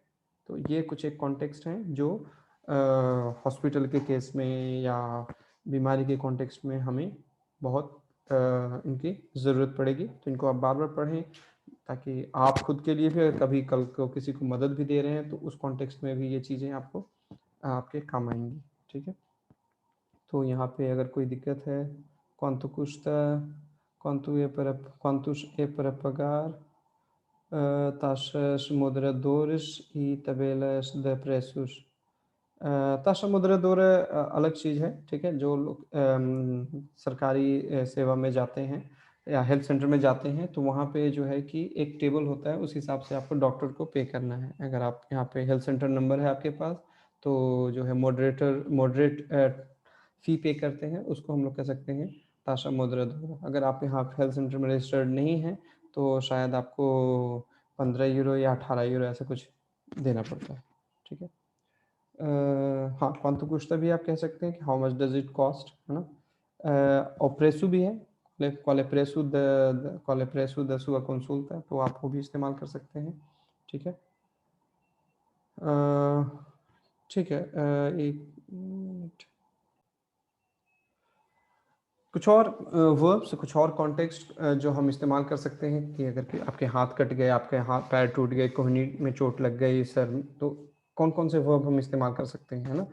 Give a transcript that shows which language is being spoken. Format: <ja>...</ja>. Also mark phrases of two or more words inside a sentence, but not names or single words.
<hi>तो ये कुछ एक कॉन्टेक्स्ट हैं जो हॉस्पिटल के केस में या बीमारी के कॉन्टेक्स्ट में हमें बहुत इनकी ज़रूरत पड़ेगी, तो इनको आप बार बार पढ़ें, ताकि आप खुद के लिए भी कभी कल को किसी को मदद भी दे रहे हैं तो उस कॉन्टेक्स्ट में भी ये चीज़ें आपको आपके काम आएंगी, ठीक है। तो यहाँ पे अगर कोई दिक्कत है,</hi> <pt>quanto custa, quantos é para pagar, taxas moderadoras e tabelas de preços। taxa moderadora</pt> <hi>अलग चीज़ है, ठीक है, जो लोग सरकारी सेवा में जाते हैं या</hi> <en>health center</en> <hi>में जाते हैं, तो वहाँ पे जो है कि एक टेबल होता है, उस हिसाब से आपको डॉक्टर को पे करना है। अगर आप यहाँ पे</hi> <en>health center number</en> <hi>है आपके पास, तो जो है</hi> <en>moderate fee</en> <hi>पे करते हैं, उसको हम लोग कह सकते हैं</hi> <pt>taxa moderadora.</pt> <hi>अगर आप यहाँ</hi> <en>health center</en> <hi>में रजिस्टर्ड नहीं है तो शायद आपको 15 यूरो या 18 यूरो ऐसा कुछ देना पड़ता है, ठीक है। हाँ,</hi> <pt>quanto custa</pt> <hi>भी आप कह सकते हैं कि</hi> <en>how much does it cost,</en> <hi>है ना। और प्रेसू भी है,</hi> <pt>qual é preço da sua consulta,</pt> <hi>तो आप वो भी इस्तेमाल कर सकते हैं, ठीक है। ठीक है, एक मिनट, कुछ और वर्ब्स, कुछ और कॉन्टेक्स्ट जो हम इस्तेमाल कर सकते हैं कि अगर आपके हाथ कट गए, आपके हाथ पैर टूट गए, कोहनी में चोट लग गई, सर, तो कौन कौन से वर्ब हम इस्तेमाल कर सकते हैं, है ना।</hi>